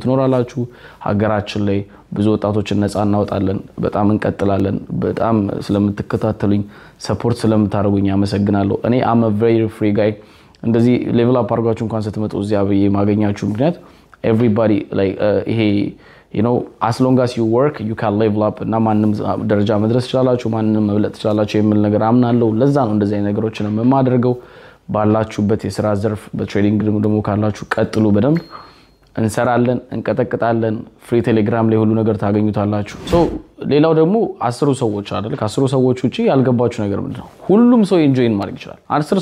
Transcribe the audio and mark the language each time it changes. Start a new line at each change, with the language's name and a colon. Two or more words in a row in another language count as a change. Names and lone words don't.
Amharic: ኖራላችሁ ሀገራችን ላይ ብዙ ወጣቶችን ነፃ እናወጣለን በጣም እንቀጥላለን በጣም ስለምትከታተሉኝ ሰፖርት ስለምታደርጉኝ አመሰግናለሁ እኔ
English: am a very free guy
Amharic: እንደዚህ
English: level up
Amharic: አርጋችሁ እንኳን ስትመጡ እዚያ በየ ማገኛችሁ ምክንያት
English: everybody like
Amharic: ይሄ
English: you know as long as you work you can level up
Amharic: እና ማንንም ደረጃ መድረስ ይችላልላችሁ ማንንም መብለጥ ይችላልላችሁ የሚል ነገር አምናለሁ ለዛ ነው እንደዚህ አይነት ነገሮችን የማደርገው ባላችሁበት የሥራ ዘርፍ በትሬዲንግ ደግሞ ካላችሁ ቀጥሉ በደንብ እንሰራለን እንቀጠቅጣለን ፍሪ ቴሌግራም ላይ ሁሉ ነገር ታገኙታላችሁ ሶ ሌላው ደግሞ 10 ሰዎች አይደል ከ10 ሰዎች ውጪ ያልገባችሁ ነገር ምንድነው ሁሉም ሰው ኢንጆይን ማድረግ ይችላል 10